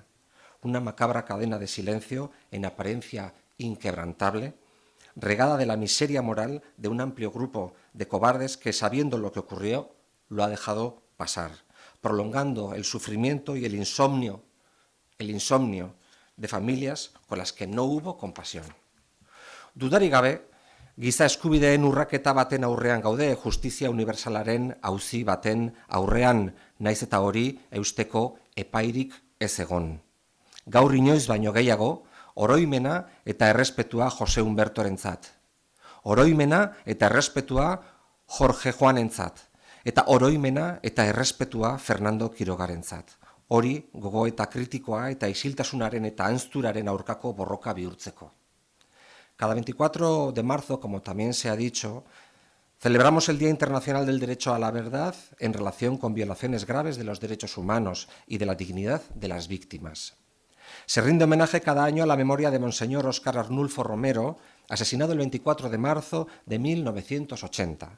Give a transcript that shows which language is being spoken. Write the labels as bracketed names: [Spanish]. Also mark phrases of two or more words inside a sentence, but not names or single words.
[Spanish] Una macabra cadena de silencio en apariencia inquebrantable, regada de la miseria moral de un amplio grupo de cobardes que, sabiendo lo que ocurrió, lo ha dejado pasar, prolongando el sufrimiento y el insomnio de familias con las que no hubo compasión. [Basque] Dudarik gabe, giza eskubideen urraketa baten aurrean gaude, justizia universalaren auzi baten aurrean, naiz eta hori eusteko epairik ez egon. Gaur inoiz baino gehiago, oroimena eta errespetua Jose Humbertorentzat. Oroimena eta errespetua Jorge Juanentzat. Eta oroimena eta errespetua Fernando Quirogarentzat. Hori gogoeta kritikoa eta isiltasunaren eta anzturaren aurkako borroka bihurtzeko. [Spanish] Cada 24 de marzo, como también se ha dicho, celebramos el Día Internacional del Derecho a la Verdad en relación con violaciones graves de los derechos humanos y de la dignidad de las víctimas. Se rinde homenaje cada año a la memoria de Monseñor Óscar Arnulfo Romero, asesinado el 24 de marzo de 1980.